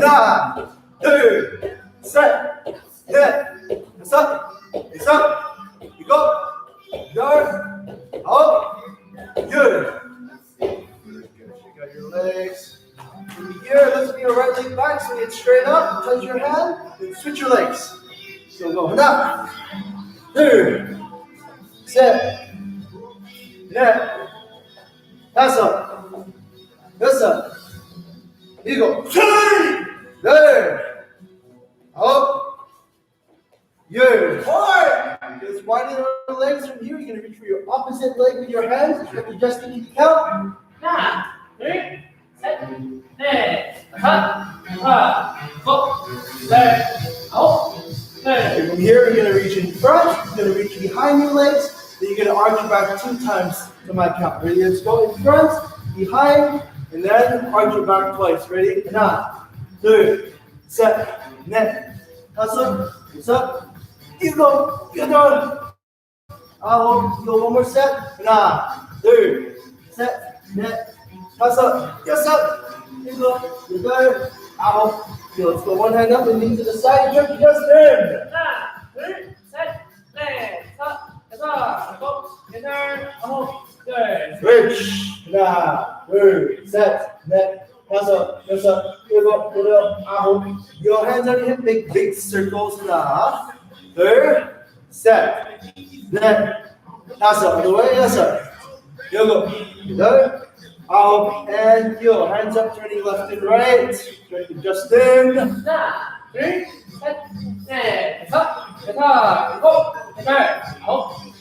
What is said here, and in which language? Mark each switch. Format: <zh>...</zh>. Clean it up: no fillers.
<ko>하나, 둘, 셋, 넷, 다섯, 여섯, 일곱, 열, 아홉, 열.</ko> <en>Shake out your legs. From here, let's be your right leg back. So get straight up. Touch your hand. Then switch your legs. So go</en> <ko>하나, 둘, 셋, 넷, 다섯, 여섯, 일곱, 열, 아홉, 열.</ko> <en>Just widen your legs from here. You're going to reach for your opposite leg with your hands. You're adjusting each count.</en> <ko>하나, 둘, 셋, 넷, 다섯, 여섯, 열, 아홉, 열.</ko> <en>From here, you're going to reach in front. You're going to reach behind your legs. Then you're going to arch your back 2 times to my count. Ready? Let's go in front, behind, and then arch your back twice. Ready?</en> <ko>하나, 둘, 셋, 넷, 다섯, 여섯, 일곱, 여덟, 아홉.</ko> <en>Go one more set.</en> <ko>하나, 둘, 셋, 넷, 다섯, 여섯, 일곱, 여덟, 아홉.</ko> <en>Let's go one hand up and knee to the side. Jump just in.</en> <ko>하나, 둘, 셋, 넷, 다섯, 여섯, 일곱, 여덟, 아홉, 열.</ko> <en>Switch.</en> <ko>하나, 둘, 셋, 넷, 다섯, 여섯, 일곱, 여덟, 아홉.</ko> <en>Your hands on your hip. Make big circles.</en> <ko>하나, 둘, 셋, 넷, 다섯.</ko> <en>Other way.</en> <ko>여섯, 일곱, 여덟, 아홉.</ko> <en>And your hands up, turning left and right. Try to adjust in.</en> <ko>하나, 둘, 셋, 넷, 다섯, 여섯, 일곱, 여덟, 아홉,</ko>